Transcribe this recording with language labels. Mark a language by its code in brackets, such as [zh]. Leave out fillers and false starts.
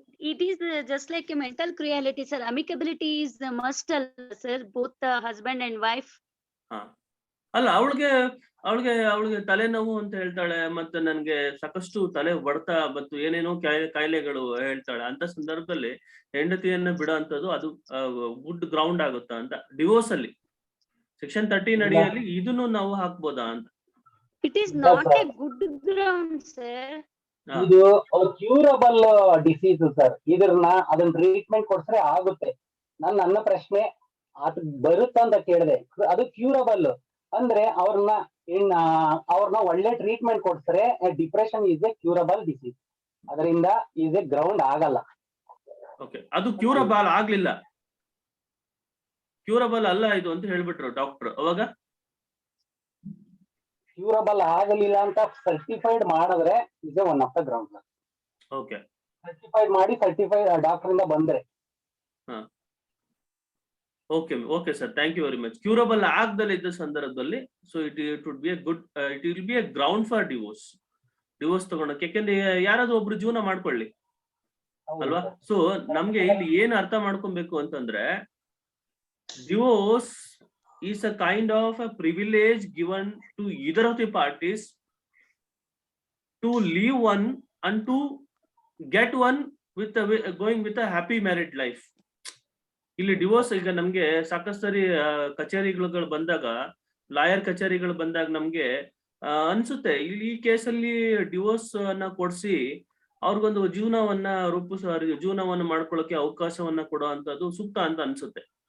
[en] It is just like a mental cruelty, sir. Amicability is the must, sir. Both the husband and wife. [kn] ಹಾ, ಅಲ್ಲ ಅವಳಿಗೆ ತಲೆನೋವು ಅಂತ ಹೇಳ್ತಾಳೆ, ಮತ್ತೆ ನನ್ಗೆ ಸಾಕಷ್ಟು ತಲೆ ಹೊಡ್ತ ಮತ್ತು ಏನೇನೋ ಕಾಯಿಲೆಗಳು ಹೇಳ್ತಾಳೆ. ಅಂತ ಸಂದರ್ಭದಲ್ಲಿ ಹೆಂಡತಿಯನ್ನ ಬಿಡೋ ಅಂತದ್ದು ಅದು ಗುಡ್ ಗ್ರೌಂಡ್ ಆಗುತ್ತಾ ಅಂತ ಡಿವೋರ್ಸ್ ಅಲ್ಲಿ? ಸೆಕ್ಷನ್ 13 ಅಡಿಯಲ್ಲಿ ಇದನ್ನು ನಾವು ಹಾಕ್ಬೋದಾ ಅಂತ? It is not a good ground, sir. ಇದು ಕ್ಯೂರಬಲ್ ಡಿಸೀಸ್ ಸರ್. ಅದನ್ನ ಟ್ರೀಟ್ಮೆಂಟ್ ಕೊಡ್ಸ್ರೆ ಆಗುತ್ತೆ. ನನ್ನ ಪ್ರಶ್ನೆ ಅದು ಬರುತ್ತಾ ಅಂತ ಕೇಳಿದೆ. ಅದು ಕ್ಯೂರಬಲ್ ಅಂದ್ರೆ ಅವ್ರನ್ನ ಒಳ್ಳೆ treatment ಕೊಡ್ಸ್ರೆ [en] Depression is a curable disease. [kn] ಅದರಿಂದ ಈಸ್ ಎ ಗ್ರೌಂಡ್ ಆಗಲ್ಲ. ಓಕೆ, ಅದು ಕ್ಯೂರಬಲ್ ಆಗ್ಲಿಲ್ಲ, ಕ್ಯೂರಬಲ್ ಅಲ್ಲ ಇದು ಅಂತ ಹೇಳ್ಬಿಟ್ರು ಡಾಕ್ಟರ್. ಅವಾಗ ಕ್ಯೂರಬಲ್ ಆಗಲಿಲ್ಲ ಅಂತ ಸರ್ಟಿಫೈಡ್ ಮಾಡಿದ್ರೆ [en] Is one of the ground. Okay, [kn] certified doctor ಇಂದ ಬಂದ್ರೆ. [en] Okay sir, thank you very much. [kn] Curable ಆಗದಲ್ಲ ಇದ್ದ ಸಂದರ್ಭದಲ್ಲಿ [en] so it would be a good, it will be a ground for divorce [kn] ತಗೊಳಕ್ಕೆ. ಯಾಕೆಂದ್ರೆ ಯಾರಾದ್ರೂ ಒಬ್ರು ಜೀವನ ಮಾಡ್ಕೊಳ್ಳಿ ಅಲ್ವಾ? ಸೊ ನಮ್ಗೆ ಇಲ್ಲಿ ಏನ್ ಅರ್ಥ ಮಾಡ್ಕೊಬೇಕು ಅಂತಂದ್ರೆ, [en] Divorce is a kind of a privilege given to either of the parties to leave one and to get one going with a happy married life. [kn] ಇಲ್ಲಿ ಡಿವೋರ್ಸ್ ಈಗ ನಮ್ಗೆ ಸಾಕಷ್ಟು ಸರಿ ಕಚೇರಿಗಳು ಬಂದಾಗ, ಲಾಯರ್ ಕಚೇರಿಗಳು ಬಂದಾಗ ನಮ್ಗೆ ಅನ್ಸುತ್ತೆ ಇಲ್ಲಿ ಈ ಕೇಸಲ್ಲಿ ಡಿವೋರ್ಸ್ ಅನ್ನ ಕೊಡ್ಸಿ ಅವ್ರಿಗೊಂದು ಜೀವನವನ್ನ ಮಾಡ್ಕೊಳ್ಳೋಕೆ ಅವಕಾಶವನ್ನ ಕೊಡೋ ಅಂತದ್ದು ಸೂಕ್ತ ಅಂತ ಅನ್ಸುತ್ತೆ.